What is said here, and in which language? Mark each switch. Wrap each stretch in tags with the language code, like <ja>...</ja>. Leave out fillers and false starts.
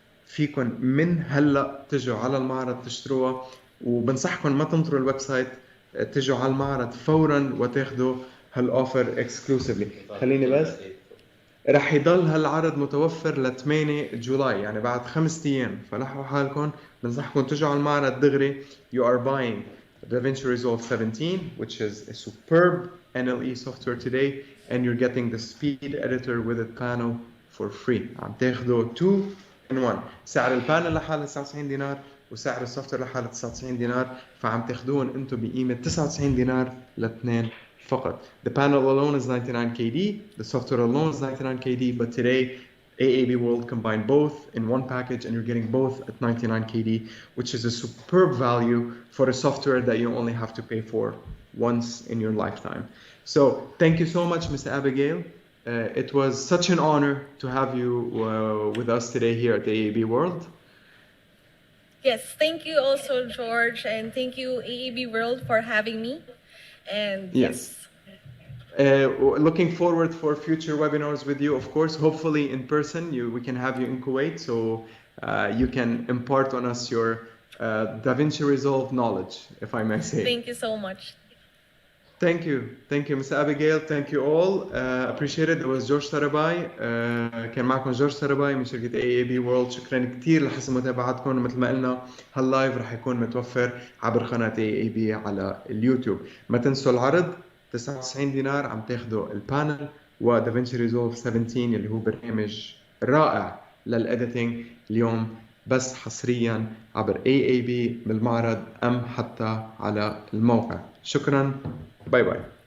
<ar>فيكن من هلا تجوا على المعرض تشتروها، وبنصحكم ما تنطروا الويب سايت، تجوا على المعرض فورا وتاخذوا هالاوفر اكسكلوسيفلي. خليني بس، رح يضل هالعرض متوفر ل 8 جولاي، يعني بعد 5 ايام، فلحقوا حالكم. بنصحكم تجوا على المعرض دغري.</ar> <en>You are buying DaVinci Resolve 17, which is a superb NLE software today, and you're getting the speed editor with a panel for free.</en> <ar>عم تاخذوا</ar> <en>2 in 1.</en> <ar>سعر البانل لحاله 99 دينار وسعر السوفتوير لحاله 99 دينار، فعم تاخذوهم انتم بقيمه 99 دينار لاثنين فقط.</ar> <en>The panel alone is 99 KD, the software alone is 99 KD, but today AAB World combined both in one package and you're getting both at 99 KD, which is a superb value for a software that you only have to pay for once in your lifetime. So thank you so much, Ms. Abigail. It was such an honor to have you with us today here at AAB World. Yes, thank you also, George, and thank you, AAB World, for having me. And yes. Looking forward for future webinars with you, of course, hopefully in person. We can have you in Kuwait, so you can impart on us your Davinci Resolve knowledge, if I may say. Thank you so much. Thank you, Ms. Abigail. Thank you all. Appreciate it. It was George سرباي.</en> <ar>كان معكم جورج سرباي من شركة AAB World. شكرا كثير لحسن متابعتكم. مثل ما قلنا هاللايف رح يكون متوفر عبر قناة AAB على اليوتيوب. ما تنسوا العرض 99 دينار عم تاخذوا البانل ودافنشي ريزولف 17 اللي هو برنامج رائع للإديتنج اليوم بس حصريا عبر AAB بالمعرض أم حتى على الموقع. شكرا. باي باي.</ar>